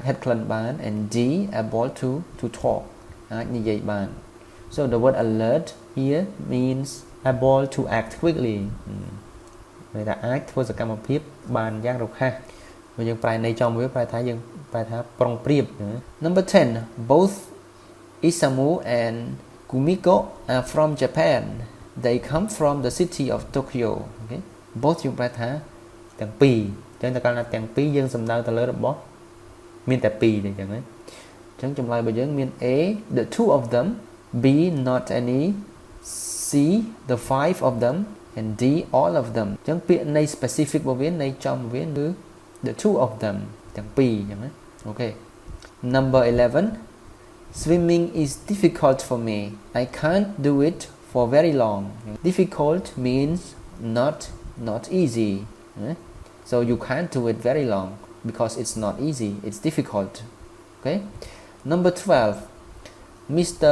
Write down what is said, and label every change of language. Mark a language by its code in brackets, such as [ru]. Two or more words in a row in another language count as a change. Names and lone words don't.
[km] ហិតក្លិនបាន [en] and D able to talk [km] អាចនិយាយបាន [en] so the word alert here means able to act quickly [km] ន័យថាអាចធ្វើសកម្មភាពបានយ៉ាងរហ័សបើយើងប្រែន័យចំវាប្រែថា យើងប្រែថាប្រុងប្រៀប [en] number 10 both Isamu and Kumiko are from Japan they come from the city of Tokyo okay both [km] យើងប្រែថាទាំងពីរអញ្ចឹងតែកាលណា ទាំងពីរយើងសំដៅទៅលើរបស់មានតែពីរទេអញ្ចឹងណាអញ្ចឹងចម្លើយរបស់យើងមាន [en] A the two of them B not any C the five of them and D all of them [km] អញ្ចឹងពាក្យន័យ [en] specific [km] របស់វាន័យចំវាគឺ [en] the two of them [km] ទាំងពីរអញ្ចឹងណាអូខេ [en] number 11 swimming is difficult for me I can't do it for very long difficult means not easy so you can't do it very long because it's not easy it's difficult okay number 12 Mr.